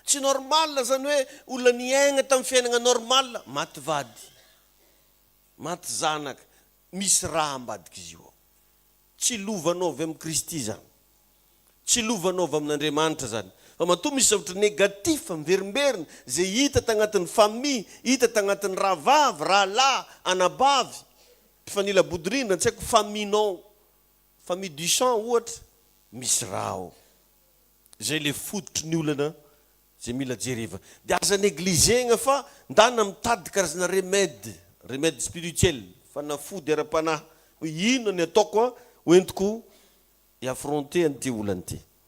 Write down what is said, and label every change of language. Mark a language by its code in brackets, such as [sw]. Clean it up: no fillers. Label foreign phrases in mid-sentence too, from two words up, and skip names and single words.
[mg] Tsy normal zany hoe olona niaigna tamin'ny fiainana normal, maty vady, maty zanaka, misy raha ambadika izy io. Tsy lovanao avy amin'ny Kristy zany. Tsy lovanao avy amin'Andriamanitra zany. Fa matoa misy zavatra negatif miverimberina zay hita tagnatin'ny famille, hita tagnatin'ny rahavavy, rahalahy, anabavy, mpifanila bodirindra, tsy haiko famille-nao, [fr] famille du sang [mg] ohatra, misy raha ao. Zay le fototry ny olana zay mila jereva. Dia aza negligegna fa ndana mitady karazana [fr] remède spirituel, [mg] fanafody ara-panahy. Ino ny ataoko hoentiko i-affronter an'ity olana ity.